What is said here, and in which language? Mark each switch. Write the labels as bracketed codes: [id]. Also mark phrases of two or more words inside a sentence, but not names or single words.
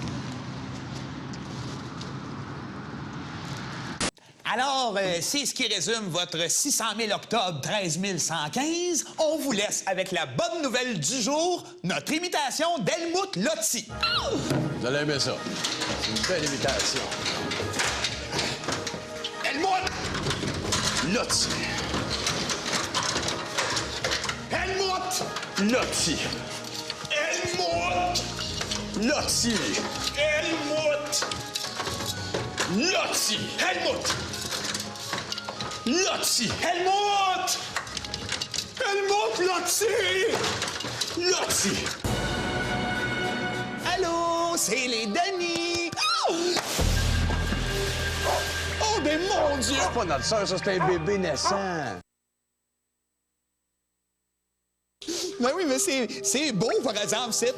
[fr] Alors, c'est ce qui résume votre 600 000 octobre 13 115. On vous laisse avec la bonne nouvelle du jour, notre imitation d'Helmut Lotti. Vous allez aimer ça. C'est une belle imitation. Helmut! Lotti. Helmut! Lotti. Helmut! Lotti. Helmut! Lotti. Helmut! Lotti. Helmut! Helmut Lotti! Lotti. Allô, c'est les Denis! Oh! Oh, mais mon Dieu! C'est pas notre sœur, ça, c'est un bébé naissant. Ben oui, mais c'est beau, par exemple, c'est.